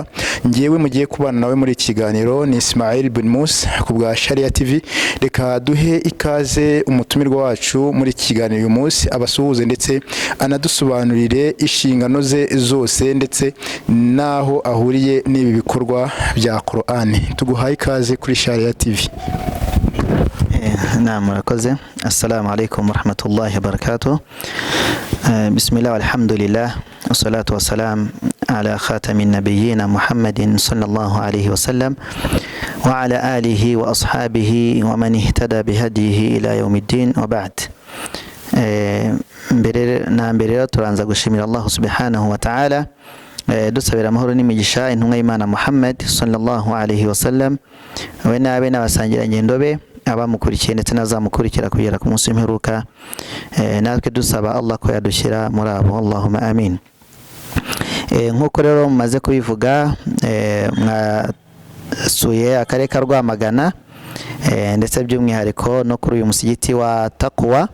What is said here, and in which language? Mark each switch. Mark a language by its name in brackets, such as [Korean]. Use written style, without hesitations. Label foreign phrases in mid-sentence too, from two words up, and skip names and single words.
[Kinyarwanda] Ngiyewe mugiye kubana nawe muri kiganiro ni Ismail bin Musa ku bwa Sharia TV. Reka duhe ikaze umutumirwa wacu muri kiganiro uyu munsi abasuhuze ndetse anadusobanurire inshingano ze zose ndetse naho ahuriye n'ibi bikorwa bya Qur'ani. Tuguhaye ikaze kuri Sharia TV. نعم murakoze. [Arabic] السلام عليكم ورحمة الله وبركاته. بسم الله والحمد لله والصلاة والسلام على خاتم النبيين محمد صلى الله عليه وسلم وعلى آله وأصحابه ومن اهتدى بهديه إلى يوم الدين وبعد. [Kinyarwanda] mbere turanza gushimira [Arabic] الله سبحانه وتعالى [Kinyarwanda] dusabira amahoro n'imigisha intumwa y'Imana Muhammad [Arabic] صلى الله عليه وسلم [Kinyarwanda] we nabe n'abasangira ngendo be abamukurikiye ndetse nazamukurikira kugera ku munsi w'imperuka. Natwe dusaba Allah ko yadushyira muri abo, [Arabic] اللهم آمين. [Kinyarwanda] Nkuko rero mumaze kubivuga mwasuye akarere ka Rwamagana ndetse by'umwihariko no kuri uyu musigiti wa Taqwa.